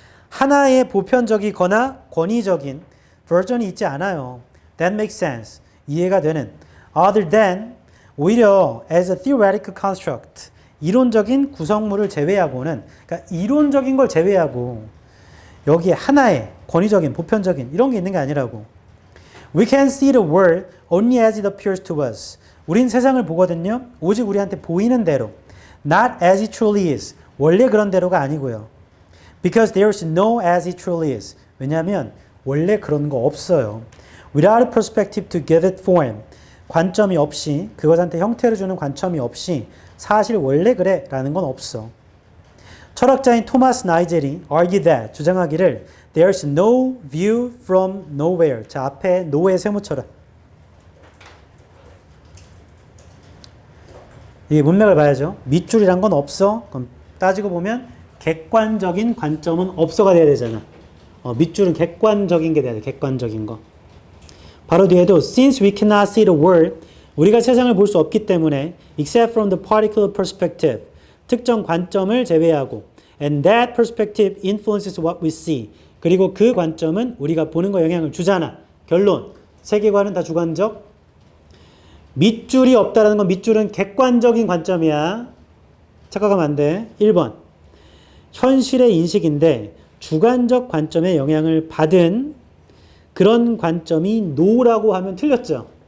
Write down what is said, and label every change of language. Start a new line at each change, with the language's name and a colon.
Korean: 하나의 보편적이거나 권위적인 버전이 있지 않아요.
English: That makes sense.
Korean: 이해가 되는.
English: Other than,
Korean: 오히려
English: as a theoretical construct.
Korean: 이론적인 구성물을 제외하고는, 그러니까 이론적인 걸 제외하고 여기에 하나의 권위적인, 보편적인 이런 게 있는 게 아니라고.
English: We can see the world only as it appears to us.
Korean: 우린 세상을 보거든요. 오직 우리한테 보이는 대로.
English: Not as it truly is.
Korean: 원래 그런 대로가 아니고요.
English: Because there is no as it truly is.
Korean: 왜냐하면 원래 그런 거 없어요.
English: Without a perspective to give it form.
Korean: 관점이 없이, 그것한테 형태를 주는 관점이 없이 사실 원래 그래 라는 건 없어. 철학자인 토마스 나이젤이
English: argue that,
Korean: 주장하기를
English: There's no view from nowhere.
Korean: 자, 앞에 nowhere 세모처럼. 이게 문맥을 봐야죠. 밑줄이란 건 없어. 그럼 따지고 보면 객관적인 관점은 없어가 돼야 되잖아. 밑줄은 객관적인 게 돼야 돼. 객관적인 거.
English: 바로 뒤에도 since we cannot see the world,
Korean: 우리가 세상을 볼 수 없기 때문에
English: except from the particular perspective,
Korean: 특정 관점을 제외하고
English: and that perspective influences what we see.
Korean: 그리고 그 관점은 우리가 보는 거 영향을 주잖아. 결론. 세계관은 다 주관적. 밑줄이 없다라는 건 밑줄은 객관적인 관점이야. 착각하면 안 돼. 1번. 현실의 인식인데 주관적 관점의 영향을 받은 그런 관점이 no라고 하면 틀렸죠.